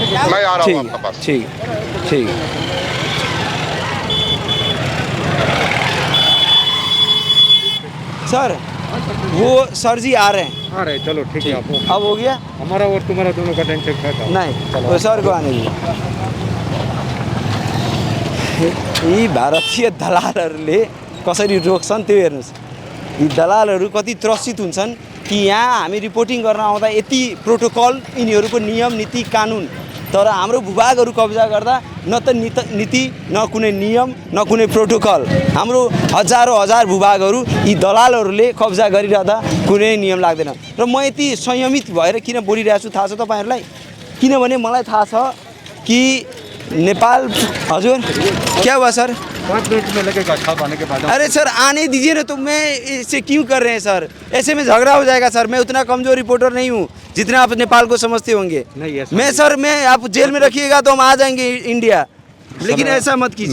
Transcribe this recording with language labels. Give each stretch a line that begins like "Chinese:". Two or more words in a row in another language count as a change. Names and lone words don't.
Hindi: मैं आ रहा हूँ आपके पास। ठीक। सर वो सर जी आ रहे हैं। चलो ठीक है, अब हो गया हमारा और तुम्हारा दोनों का टेंशन खत्म। नहीं, वो सर को आने दीजिए।
Nepali: यी भारतीय दलालहरूले कसरी रोक्छन् त्यो हेर्नुहोस्। यी दलालहरू कति त्रसित हुन्छन् कि यहाँ हामी रिपोर्टिङ गर्न आउँदा यति प्रोटोकल, यिनीहरूको नियम नीति कानुन, तर हाम्रो भूभागहरू कब्जा गर्दा न त नीति न कुनै नियम न कुनै प्रोटोकल। हाम्रो हजार भूभागहरू यी दलालहरूले कब्जा गरिरहँदा कुनै नियम लाग्दैन। र म यति संयमित भएर किन बोलिरहेको छु थाहा छ तपाईँहरूलाई? किनभने मलाई थाहा छ कि नेपाल।
Hindi: हजुर क्या हुआ सर? 5 मिनट में लगेगा साहब आने के बाद। अरे सर आने दीजिए ना, तो मैं इसे क्यों कर रहे हैं सर? ऐसे में झगड़ा हो जाएगा सर। मैं उतना कमजोर रिपोर्टर नहीं हूँ जितना आप नेपाल को समझते होंगे। मैं आप जेल में रखिएगा तो हम आ जाएंगे इंडिया, लेकिन ऐसा मत कीजिए।